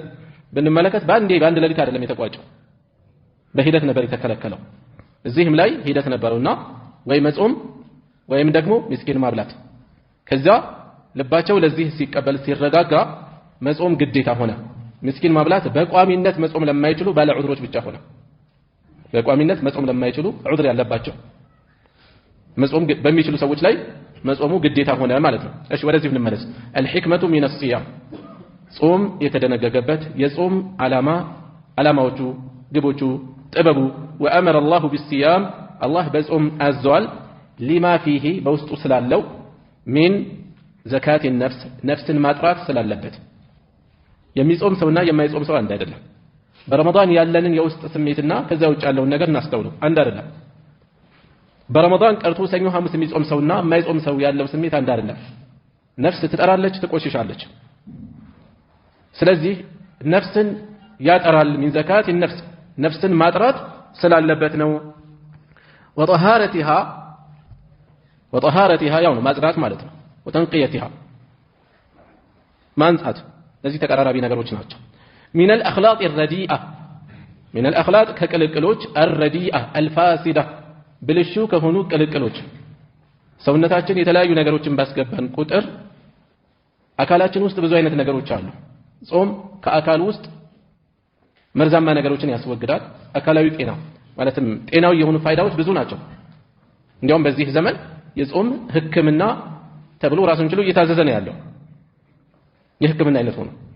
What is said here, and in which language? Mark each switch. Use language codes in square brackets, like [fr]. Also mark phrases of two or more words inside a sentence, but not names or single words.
[am] ብንመለከት በአንድ ሌሊት አይደለም የተቋጨው፣ በሂደት ነበር የተከለከለው። እዚህም ላይ ሂደት ነበረውና ወይ መጾም ወይም ደግሞ ምስኪን ማብላት። ከዛ ልባቸው ለዚህ ሲቀበል ሲረጋጋ መጾም ግዴታ ሆነ። ምስኪን ማብላት በቋሚነት መጾም ለማይችሉ ባለ ዑድሮች ብቻ ሆነ። በቋሚነት መጾም ለማይችሉ ዑድር ያለባቸው መጾም በሚችሉ ሰዎች ላይ መጾሙ ግዴታ ሆነ ማለት ነው። እሺ ወደዚህ እንመለስ። [ar] الحكمة من الصيام [am] ጾም የተደነገገበት የጾም ዓላማዎቹ ግቦቹ ጥበቡ وأمر [ar] الله بالصيام [am] الله በጾም አዟል [ar] لما فيه [am] በውስጡ ስላለው [ar] من زكاة النفس [am] ነፍስን ማጥራት ስላለበት። የሚጾም ሰውና የማይጾም ሰው አንድ አይደለም። በረመዳን ያለንን የውስጥ ስሜትና ከዛ ውጭ ያለውን ነገር እናስተውለው፣ አንድ አይደለም። በረመዳን ቀርቶ ሰኞ ሐሙስ የሚጾም ሰውና የማይጾም ሰው ያለው ስሜት አንድ አይደለም። ነፍስ ትጠራለች፣ ትቆሽሻለች። ስለዚህ ነፍስን ያጠራል። [ar] من زكاة النفس [am] ነፍስን ማጥራት ስላለበት ነው። وطهارتها ያው ነው ማጽዳት ማለት ነው። وتنقيتها ማንጻት ለዚህ ተቀራራቢ ነገሮች ናቸው። [ar] من الأخلاق الرديئة من الأخلاق [am] ከቅልቅሎች [ar] الرديئة الفاسدة [am] ብልሹ ከሆኑ ቅልቅሎች ሰውነታችን የተለያዩ ነገሮችን ባስገባን ቁጥር አካላችን ውስጥ ብዙ አይነት ነገሮች አሉ። ጾም ከአካል ውስጥ መርዛማ ነገሮችን ያስወግዳል። አካላዊ ጤና ማለትም ጤናዊ የሆኑ ፋይዳዎች ብዙ ናቸው። እንዲያውም በዚህ ዘመን የጾም ሕክምና ተብሎ ራሱን ችሎ እየታዘዘ ነው ያለው። የሕክምና አይነት ሆኖ